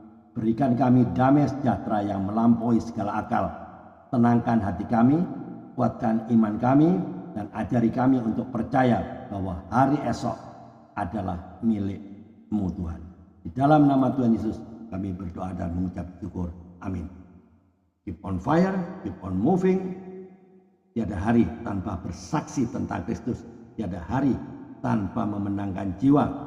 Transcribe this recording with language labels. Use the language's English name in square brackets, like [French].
[Indonesian] Berikan kami damai sejahtera yang melampaui segala akal. Tenangkan hati kami, kuatkan iman kami, dan ajari kami untuk percaya bahwa hari esok adalah milik-Mu Tuhan. Di dalam nama Tuhan Yesus kami berdoa dan mengucap syukur. Amin. [English] Keep on fire, keep on moving. [Indonesian] Tiada hari tanpa bersaksi tentang Kristus. Tiada hari tanpa memenangkan jiwa.